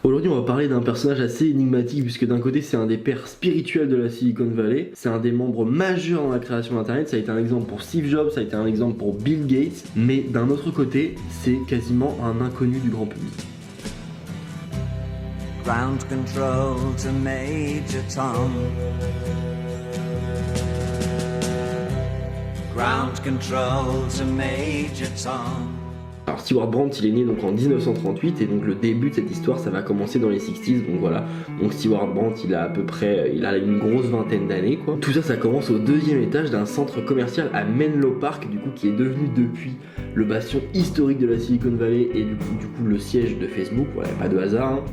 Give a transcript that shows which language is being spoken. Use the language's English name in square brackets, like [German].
[French] Aujourd'hui, on va parler d'un personnage assez énigmatique puisque d'un côté, c'est un des pères spirituels de la Silicon Valley, c'est un des membres majeurs dans la création d'Internet, ça a été un exemple pour Steve Jobs, ça a été un exemple pour Bill Gates, mais d'un autre côté, c'est quasiment un inconnu du grand public. [English] Ground control to Major Tom. Ground control to Major Tom. [French] Alors Stewart Brand, il est né donc en 1938 et donc le début de cette histoire, ça va commencer dans les 60s, donc voilà. Donc Stewart Brand, il a à peu près, il a une grosse vingtaine d'années quoi. Tout ça, ça commence au 2e étage d'un centre commercial à Menlo Park, du coup qui est devenu depuis le bastion historique de la Silicon Valley et du coup le siège de Facebook, voilà, pas de hasard. Hein.